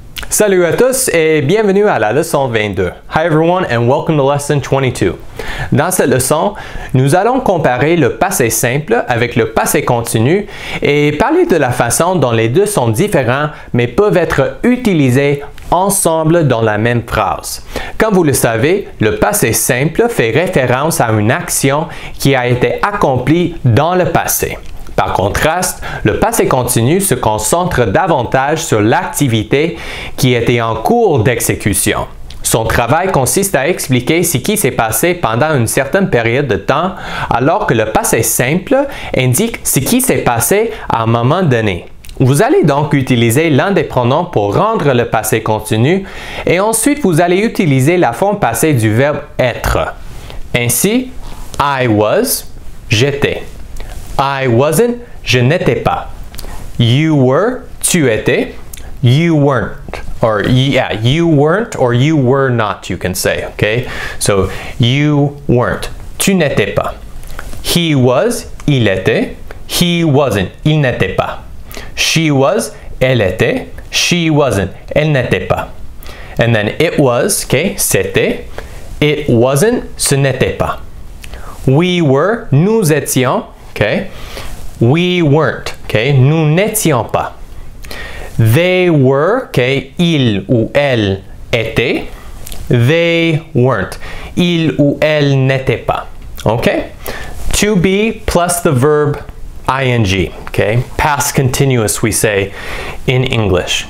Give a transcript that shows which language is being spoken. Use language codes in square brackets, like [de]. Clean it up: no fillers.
[fr] Salut à tous et bienvenue à la leçon 22. [en] Hi everyone and welcome to lesson 22. [fr] Dans cette leçon, nous allons comparer le passé simple avec le passé continu et parler de la façon dont les deux sont différents mais peuvent être utilisés ensemble dans la même phrase. Comme vous le savez, le passé simple fait référence à une action qui a été accomplie dans le passé. Par contraste, le passé continu se concentre davantage sur l'activité qui était en cours d'exécution. Son travail consiste à expliquer ce qui s'est passé pendant une certaine période de temps, alors que le passé simple indique ce qui s'est passé à un moment donné. Vous allez donc utiliser l'un des pronoms pour rendre le passé continu et ensuite vous allez utiliser la forme passée du verbe être. Ainsi, [en] I was, [fr] j'étais. [en] I wasn't, [fr] je n'étais pas. [en] You were, [fr] tu étais. [en] You weren't, or yeah, you weren't or you were not, you can say, okay? So, you weren't, [fr] tu n'étais pas. [en] He was, [fr] il était. [en] He wasn't, [fr] il n'était pas. [en] She was, [fr] elle était. [en] She wasn't, [fr] elle n'était pas. [en] And then it was, okay, [fr] c'était. [en] It wasn't, [fr] ce n'était pas. [en] We were, [fr] nous étions. [en] Okay? We weren't. Okay? [fr] Nous n'étions pas. [en] They were. Okay? [fr] Ils ou elles étaient. [en] They weren't. [fr] Ils ou elles n'étaient pas. [en] Okay? To be plus the verb ing. Okay? Past continuous we say in English.